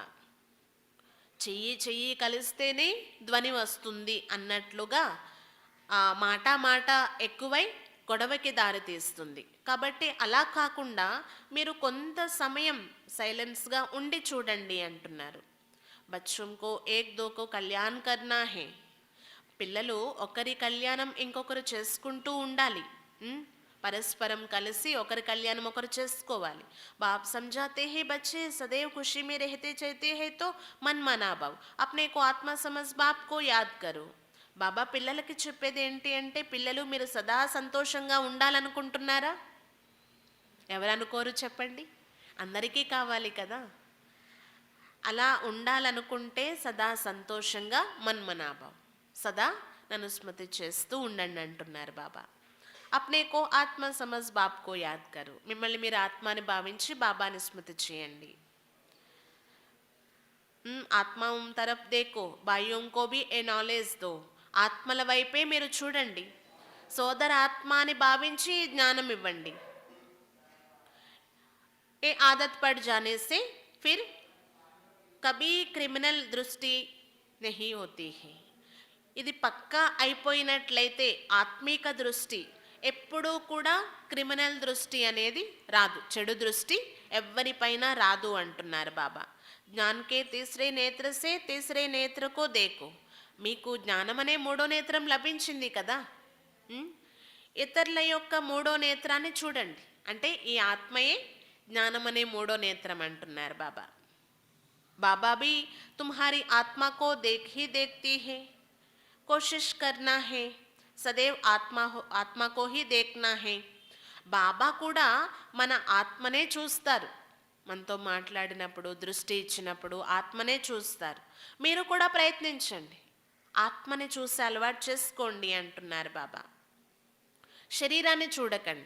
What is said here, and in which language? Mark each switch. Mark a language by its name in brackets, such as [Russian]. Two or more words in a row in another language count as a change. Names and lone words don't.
[Telugu] చెయ్యి చెయ్యి కలిస్తేనే ధ్వని వస్తుంది అన్నట్లుగా మాట ఎక్కువై గొడవకి దారితీస్తుంది. కాబట్టి అలా కాకుండా మీరు కొంత సమయం సైలెన్స్గా ఉండి చూడండి అంటున్నారు. [Hindi] बच्चों को एक दो को कल्याण करना है. [Telugu] పిల్లలు ఒకరి కళ్యాణం ఇంకొకరు చేసుకుంటూ ఉండాలి. परस्परम కలిసి ఒకరి కళ్యాణం ఒకరు చేసుకోవాలి. [Hindi] बाप समझाते हैं बच्चे सदैव खुशी में रहते चाहते हैं तो मन मना भाव अपने को आत्मा समझ बाप को याद करो. [Telugu] బాబా పిల్లలకి చెప్పేది ఏంటి అంటే, పిల్లలు మీరు సదా సంతోషంగా ఉండాలనుకుంటున్నారా? ఎవరు అనుకోరు చెప్పండి? అందరికీ కావాలి కదా. అలా ఉండాలనుకుంటే సదా సంతోషంగా మన్మనాభావ్, సదా నన్ను స్మృతి చేస్తూ ఉండండి అంటున్నారు బాబా. [Hindi] अपने को आत्मा समझ बाप को याद करो. [Telugu] మిమ్మల్ని మీరు ఆత్మని భావించి బాబాని స్మృతి చేయండి. [Hindi] ఆత్మ तरफ देखो, भाइयों को भी ए नॉलेज दो. [Telugu] ఆత్మల వైపే మీరు చూడండి, సోదర ఆత్మాని భావించి జ్ఞానం ఇవ్వండి. [Hindi] ఏ आदत पड़ जाने से फिर कभी क्रिमिनल दृष्टि नहीं होती है. [Telugu] ఇది పక్కా అయిపోయినట్లయితే ఆత్మీక దృష్టి ఎప్పుడూ కూడా క్రిమినల్ దృష్టి అనేది రాదు, చెడు దృష్టి ఎవ్వరిపైన రాదు అంటున్నారు బాబా. [Hindi] ज्ञान के तीसरे नेत्र से तीसरे नेत्र को देखो. [Telugu] మీకు జ్ఞానం అనే మూడో నేత్రం లభించింది కదా, ఇతరుల యొక్క మూడో నేత్రాన్ని చూడండి. అంటే ఈ ఆత్మయే జ్ఞానం అనే మూడో నేత్రం అంటున్నారు బాబా. [Hindi] బాబా भी तुम्हारी आत्मा को देख ही देखती है, कोशिश करना है सदैव ఆత్మ को ही देखना है. [Telugu] బాబా కూడా మన ఆత్మనే చూస్తారు. మనతో మాట్లాడినప్పుడు, దృష్టి ఇచ్చినప్పుడు ఆత్మనే చూస్తారు. మీరు కూడా ప్రయత్నించండి, ఆత్మని చూసి అలవాటు చేసుకోండి అంటున్నారు బాబా. శరీరాన్ని చూడకండి.